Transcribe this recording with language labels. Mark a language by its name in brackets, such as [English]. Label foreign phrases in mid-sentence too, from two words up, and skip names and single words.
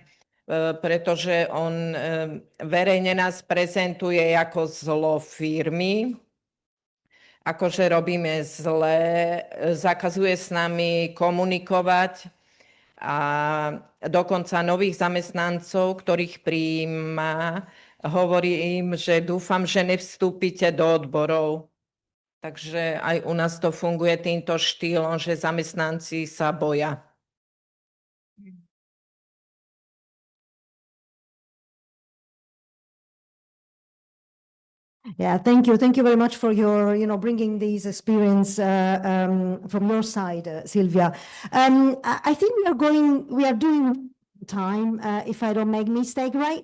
[Slovak] pretože on verejne nás prezentuje ako zlo firmy, akože robíme zle, zakazuje s nami komunikovať a dokonca nových zamestnancov, ktorých prijíma, hovorí im, že dúfam, že nevstúpite do odborov. Takže aj u nás to funguje týmto štýlom, že zamestnanci sa boja. [English] Yeah, thank you. Thank you very much for your, bringing these experience from your side, Sylvia. I think we are doing time, if I don't make mistake, right?